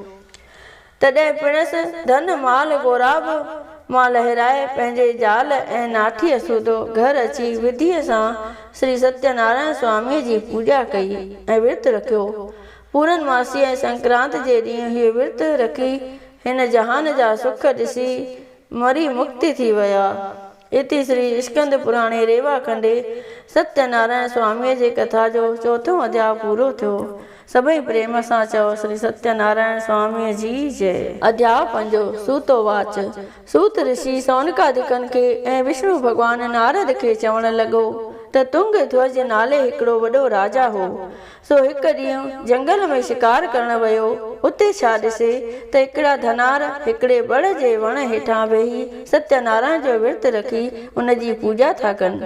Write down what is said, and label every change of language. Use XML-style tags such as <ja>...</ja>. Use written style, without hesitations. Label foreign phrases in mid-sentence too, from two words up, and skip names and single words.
<sd>तॾहिं पिणसि धन माल गोराब मां लहिराए पंहिंजे ज़ाल ऐं नाठीअ सूदो घर अची विधीअ सां श्री सत्यनारायण स्वामीअ जी पूॼा कई ऐं विर्तु रखियो। पूरनमासी ऐं संक्रांत जे ॾींहुं हीअ विर्तु रखी हिन जहान जा सुख ॾिसी मरी मुक्ति थी विया।</sd> <sa>इति श्री स्कंद पुराणे रेवा खंडे</sa> <sd>सत्यनारायण स्वामीअ जे कथा जो 4थों अध्याय पूरो थियो। सभई प्रेम सां चओ श्री सत्यनारायण स्वामीअ जी जय। अध्याय 5 सूतोवाच। सूत ऋषि सौनकादिकनि खे ऐं विष्णु भॻवान नारद खे चवण लॻो त तुंग ध्वज नाले हिकिड़ो वॾो राजा हो। सो हिकु ॾींहुं जंगल में शिकार करण वियो। उते छा ॾिसे त हिकिड़ा धनार हिकिड़े बड़ जे वण हेठां वेही सत्यनारायण जो विर्तु रखी उन जी पूॼा था कनि।</sd>